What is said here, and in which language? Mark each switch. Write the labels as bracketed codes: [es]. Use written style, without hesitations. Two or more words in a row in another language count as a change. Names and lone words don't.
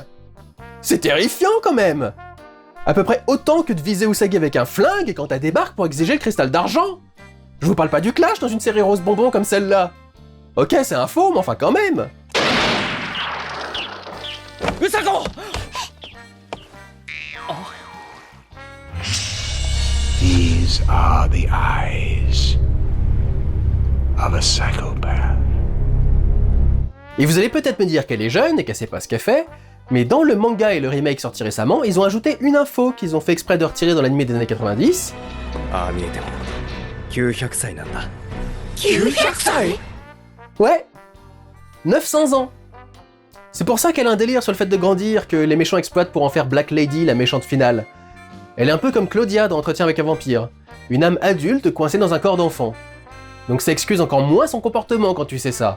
[fr] C'est terrifiant quand même! À peu près autant que de viser Usagi avec un flingue quand elle débarque pour exiger le cristal d'argent. Je vous parle pas du clash dans une série rose bonbon comme celle-là. Ok, c'est un faux, mais enfin quand même. Usago! [en] These are the eyes of a psychopath. [fr] Et vous allez peut-être me dire qu'elle est jeune et qu'elle sait pas ce qu'elle fait, mais dans le manga et le remake sorti récemment, ils ont ajouté une info qu'ils ont fait exprès de retirer dans l'anime des années 90. [ja] ああ見えても900歳なんだ。 900歳? [fr] Ouais 900 ans. C'est pour ça qu'elle a un délire sur le fait de grandir que les méchants exploitent pour en faire Black Lady la méchante finale. Elle est un peu comme Claudia dans Entretien avec un vampire, une âme adulte coincée dans un corps d'enfant. Donc ça excuse encore moins son comportement quand tu sais ça.